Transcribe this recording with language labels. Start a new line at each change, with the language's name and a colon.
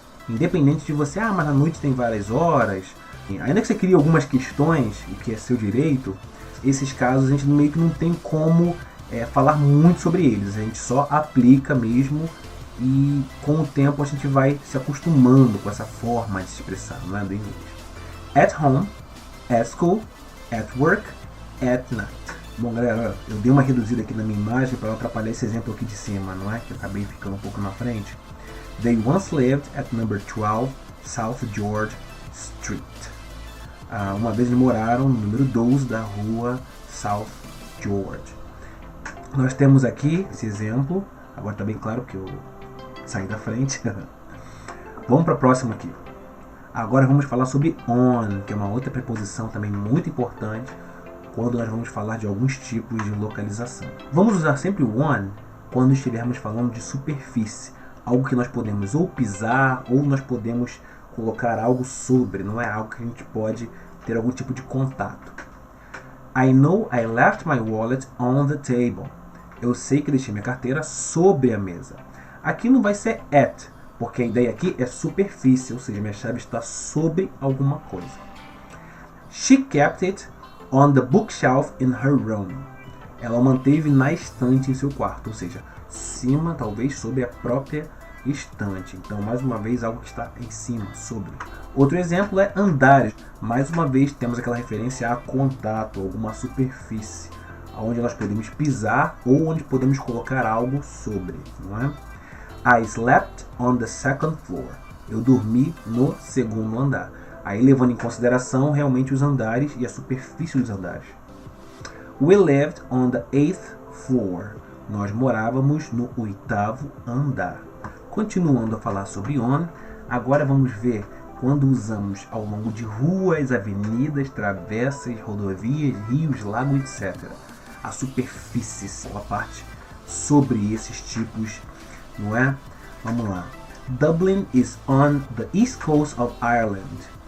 Portuguese: Independente de você, mas na noite tem várias horas. Ainda que você crie algumas questões, o que é seu direito, esses casos a gente meio que não tem como falar muito sobre eles. A gente só aplica mesmo e com o tempo a gente vai se acostumando com essa forma de se expressar, não é, do inglês.
English: At home, at school, at work, at night.
Portuguese: Bom, galera, eu dei uma reduzida aqui na minha imagem para não atrapalhar esse exemplo aqui de cima, não é? Que eu acabei ficando um pouco na frente.
English: They once lived at number 12 South George Street.
Portuguese: Uma vez eles moraram no número 12 da rua South George. Nós temos aqui esse exemplo. Agora está bem claro que eu saí da frente. Vamos para a próxima aqui. Agora vamos falar sobre on, que é uma outra preposição também muito importante quando nós vamos falar de alguns tipos de localização. Vamos usar sempre o on quando estivermos falando de superfície. Algo que nós podemos ou pisar ou nós podemos colocar algo sobre, não é algo que a gente pode ter algum tipo de contato.
English: I know I left my wallet on the table.
Portuguese: Eu sei que deixei minha carteira sobre a mesa. Aqui não vai ser at, porque a ideia aqui é superfície, ou seja, minha chave está sobre alguma coisa.
English: She kept it on the bookshelf in her room.
Portuguese: Ela manteve na estante em seu quarto, ou seja, cima, talvez sobre a própria estante. Então, mais uma vez, algo que está em cima, sobre. Outro exemplo é andar. Mais uma vez, temos aquela referência a contato, alguma superfície, onde nós podemos pisar ou onde podemos colocar algo sobre, não é?
English: I slept on the second floor.
Portuguese: Eu dormi no segundo andar. Aí, levando em consideração realmente os andares e a superfície dos andares.
English: We lived on the 8th floor.
Portuguese: Nós morávamos no 8º andar. Continuando a falar sobre on, agora vamos ver quando usamos ao longo de ruas, avenidas, travessas, rodovias, rios, lagos, etc. A superfície, a parte sobre esses tipos, não é? Vamos lá.
English: Dublin is on the east coast of Ireland.